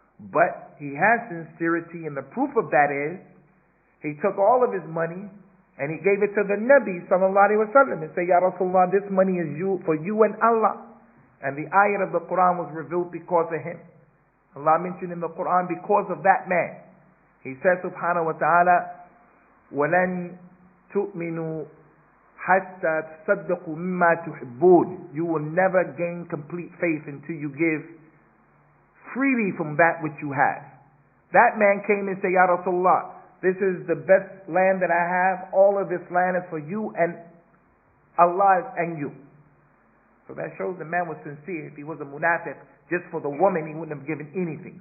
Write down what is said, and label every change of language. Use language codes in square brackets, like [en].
[en] But he has sincerity, and the proof of that is he took all of his money and he gave it to the Nabi sallallahu alaihi wasallam and said, Ya Rasulullah, this money is for you and Allah. And the ayat of the Quran was revealed because of him. Allah mentioned in the Quran because of that man. He says [ar] subhanahu wa ta'ala, وَلَن تُؤْمِنُوا حَتَّى تَصَدَّقُوا مِمَّا تُحِبُّونَ. [en] You will never gain complete faith until you give freely from that which you have. That man came and said, Ya Rasulullah, this is the best land that I have. All of this land is for you and Allah and you. So that shows the man was sincere. If he was a munafiq, just for the woman, he wouldn't have given anything.